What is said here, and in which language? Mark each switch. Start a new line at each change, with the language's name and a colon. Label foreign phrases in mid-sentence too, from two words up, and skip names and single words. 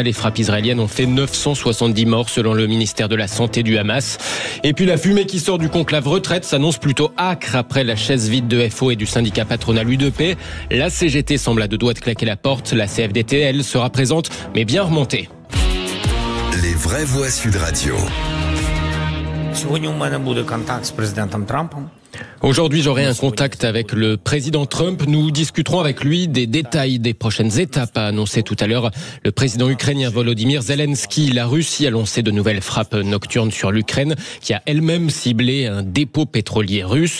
French: Les frappes israéliennes ont fait 970 morts selon le ministère de la Santé du Hamas. Et puis la fumée qui sort du conclave retraite s'annonce plutôt âcre après la chaise vide de FO et du syndicat patronal U2P. La CGT semble à 2 doigts de claquer la porte. La CFDT, elle, sera présente, mais bien remontée. Les vraies voix Sud Radio.
Ukrainian: Сьогодні у мене буде контакт з президентом Трампом.
French: Aujourd'hui, j'aurai un contact avec le président Trump. Nous discuterons avec lui des détails des prochaines étapes, a annoncé tout à l'heure le président ukrainien Volodymyr Zelensky. La Russie a lancé de nouvelles frappes nocturnes sur l'Ukraine, qui a elle-même ciblé un dépôt pétrolier russe.